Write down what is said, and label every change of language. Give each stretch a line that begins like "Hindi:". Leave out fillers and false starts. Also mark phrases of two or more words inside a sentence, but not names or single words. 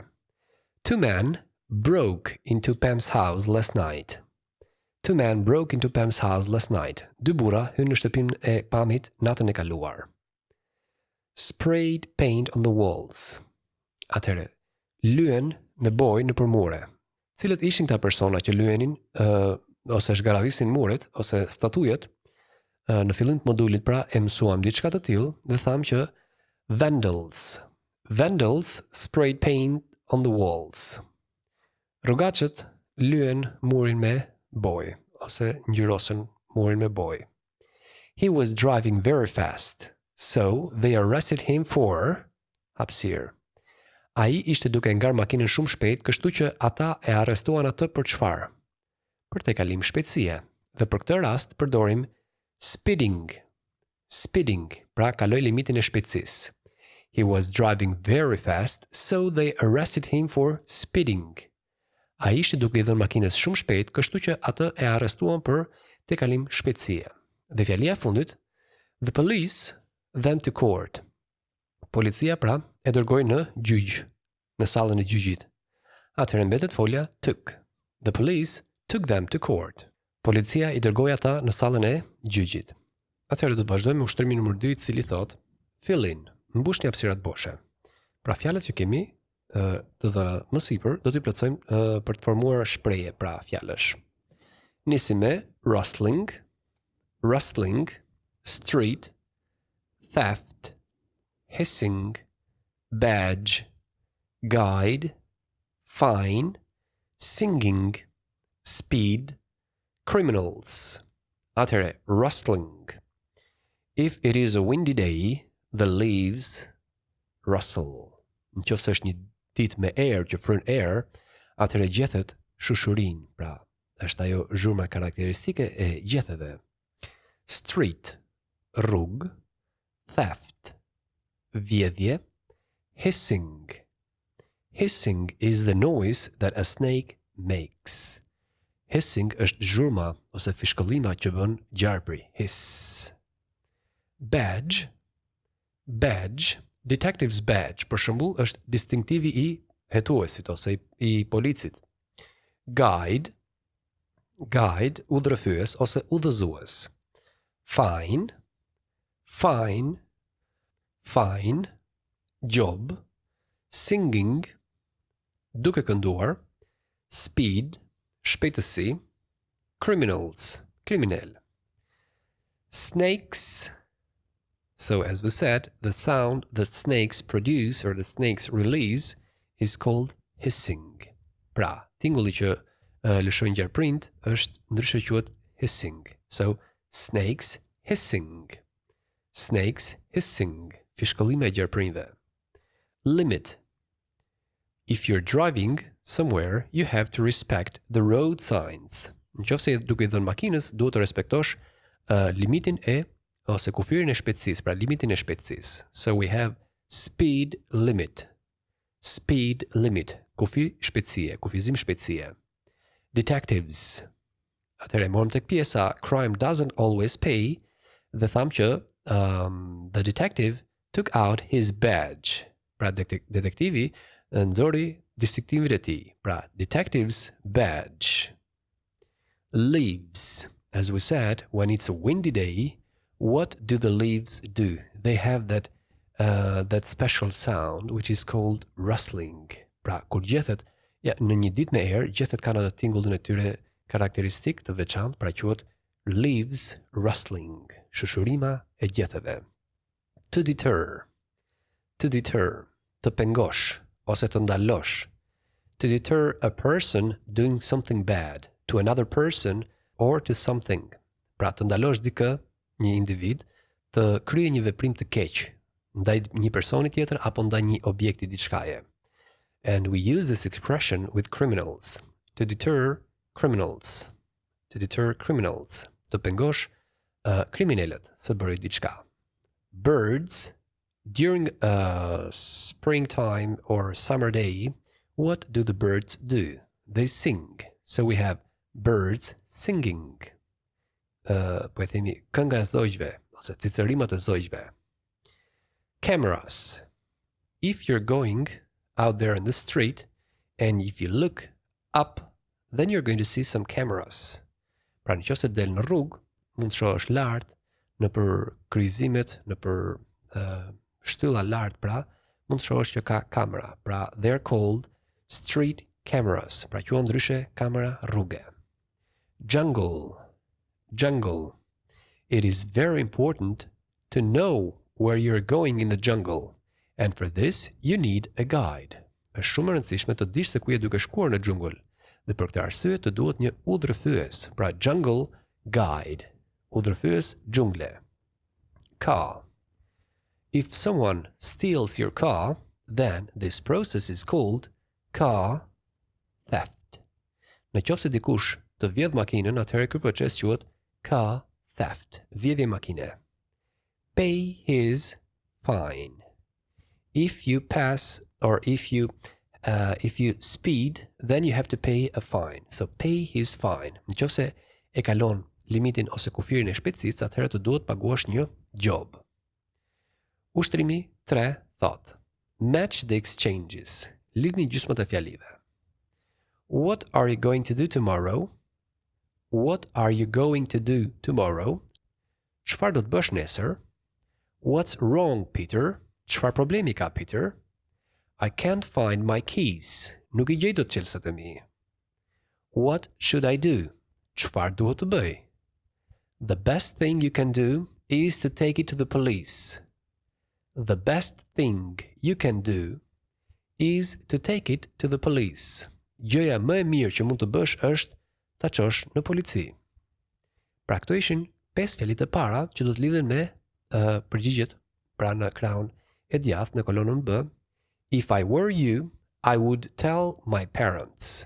English: Two men broke into Pam's house last night. Two men broke into Pam's house last night.
Albanian: Dy burra hynë në shtëpinë e Pamit natën e kaluar.
English: Sprayed paint on the walls.
Albanian: Atëherë, lyen me bojë në përmure. Cilët ishin këta persona që lyenin ose zhgaravisin muret ose statujet? Në fillim të modulit pra e mësuam diçka të tillë dhe tham që
English: vandals, Vandals sprayed paint on the walls.
Albanian: Rrugaçët lyen murin me bojë ose ngjyrosën murin me bojë.
English: He was driving very fast, so they arrested him for hapësirë.
Albanian: Ai ishte duke ngar makinën shumë shpejt, kështu që ata e arrestuan atë për çfarë? Për tejkalim shpejtësie. Dhe për këtë rast përdorim speeding. Speeding, pra kaloi limitin e shpejtësisë.
English: He was driving very fast, so they arrested him for speeding.
Albanian: Ai ishte duke i dhënë makinës shumë shpejt, kështu që atë e arrestuan për tejkalim shpejtësie. Dhe fjalia e fundit,
English: the police them to court.
Albanian: Policia pra e dërgoi në gjyq, në sallën e gjyqit. Atëherë mbetet folja took.
English: The police took them to court.
Albanian: Policia i dërgoi ata në sallën e gjyqit. Atëherë do të vazhdojmë me ushtrimin numër 2, i cili thot
English: fill in,
Albanian: mbushni hapësirat boshe. Pra fjalët që kemi të dhëna më sipër do t'i plotësojmë për të formuar shprehje, pra fjalësh. Nisim me
English: rustling, rustling, street, theft, hissing, badge, guide, fine, singing, speed, criminals.
Albanian: Atëherë, rustling.
English: If it is a windy day, the leaves rustle.
Albanian: Nëse është një ditë me erë që fryn erë, atëherë gjethet shushurin, pra është ajo zhurma karakteristike e gjetheve. Street, rrugë, theft, vjedhje,
English: hissing. Hissing is the noise that a snake makes.
Albanian: Hissing është zhurma ose fishkëllima që bën gjarpri.
English: Hiss. Badge. Badge. Detective's badge,
Albanian: për shembull, është distinktivi i hetuesit ose i policit.
English: Guide.
Albanian: Guide, udhërëfyes ose udhëzues.
English: Fine. Fine. Fine. Job. Singing.
Albanian: Duke kënduar. Speed. Shpejtësi. Criminals. Kriminal.
English: Snakes. So as we said, the sound that snakes produce or the snakes release is called hissing.
Albanian: Pra, tingulli që lëshojnë gjarprind është ndryshe quhet hissing.
English: So, snakes hissing. Snakes hissing.
Albanian: Fishkëllime e gjarprindve.
English: Limit. If you're driving somewhere, you have to respect the road signs.
Albanian: Nëse duke i dhënë makinës, duhet të respektosh limitin e ose kufirin e shpejtësisë, pra limitin e shpejtësisë.
English: So we have speed limit. Speed limit.
Albanian: Kufi shpejtësie, kufizim shpejtësie. Detectives. Atëherë morëm tek pjesa
English: crime doesn't always pay,
Albanian: dhe tham që
English: the detective took out his badge.
Albanian: Pra detektivi nxori distinktivin e tij.
English: Pra detective's badge. Leaves. As we said, when it's a windy day, what do the leaves do? They have that special sound which is called rustling.
Albanian: Pra kur gjethet në një ditë me erë, gjethet kanë atë tingullin e tyre karakteristik të veçantë, pra quhet
English: leaves rustling,
Albanian: shushurima e gjetheve.
English: To deter. To deter,
Albanian: të pengosh ose të ndalosh.
English: To deter a person doing something bad to another person or to something.
Albanian: Pra të ndalosh dikë, një individ, të kryejë një veprim të keq ndaj një personi tjetër apo ndaj një objekti diçkaje.
English: And we use this expression with criminals. To deter criminals. To deter criminals.
Albanian: Të pengosh kriminalët së bëri diçka.
English: Birds. During a springtime or summer day, what do the birds do? They sing. So we have birds singing.
Albanian: Po e themi kënga e zojgjve ose cicërimat e zojgjve.
English: Cameras. If you're going out there in the street and if you look up, then you're going to see some cameras.
Albanian: Pra nëse del në rrugë, mund të shohësh lart nëpër kryqëzimet, nëpër shtylla lart, pra mund të shohësh që ka kamera.
English: Pra they're called street cameras.
Albanian: Pra quhen ndryshe kamera rruge.
English: Jungle. Jungle. It is very important to know where you're going in the jungle And for this, you need a guide.
Albanian: Është shumë e rëndësishme të dish se ku je duke shkuar në xhungull. Dhe për këtë arsye të duhet një udhërfyes, pra
English: jungle guide.
Albanian: Udhërfyes xhungle. Car.
English: If someone steals your car, then this process is called car theft.
Albanian: Në qoftë se dikush të vjedh makinën, atëherë ky proces quhet
English: car theft,
Albanian: vjedhje makine.
English: Pay his fine. If you pass or if you speed, then you have to pay a fine. So pay his fine.
Albanian: Në qoftë se e kalon limitin ose kufirin e shpejtësisë, atëherë të duhet paguash një gjob. Ushtrimi 3 thot:
English: match the exchanges.
Albanian: Lidhni gjysmët e fjalive.
English: What are you going to do tomorrow? What are you going to do tomorrow?
Albanian: Çfarë do të bësh nesër?
English: What's wrong, Peter?
Albanian: Çfarë problemi ka,
English: Peter? I can't find my keys.
Albanian: Nuk I gjej dot çelësat e mi.
English: What should I do?
Albanian: Çfarë duhet të bëj?
English: The best thing you can do is to take it to the police. The best thing you can do is to take it to the police.
Albanian: Gjëja më e mirë që mund të bësh është ta çosh në polici. Pra këto ishin 5 fjalit e para që do të lidhen me përgjigjet, pra në krahun e djathtë në kolonën B.
English: If I were you, I would tell my parents.